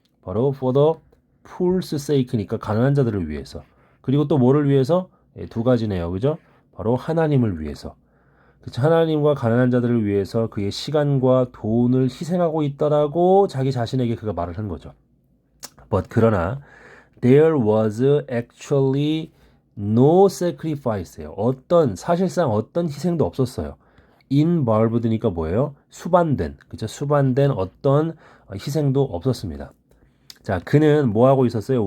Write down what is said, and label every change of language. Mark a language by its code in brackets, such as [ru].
[ko] 바로 [en] for the poor's sake [ko] 니까 가난한 자들을 위해서. 그리고 또 뭐를 위해서? 두 가지네요. 그죠? 바로 하나님을 위해서. 그쵸? 하나님과 가난한 자들을 위해서 그의 시간과 돈을 희생하고 있다라고 자기 자신에게 그가 말을 한 거죠. [en] But [ko] 그러나 [en] there was actually no sacrifice예요. [ko] 사실상 어떤 희생도 없었어요. [en] involved [ko] 니까 뭐예요? 수반된, 그죠? 수반된 어떤 희생도 없었습니다. 자, 그는 뭐 하고 있었어요?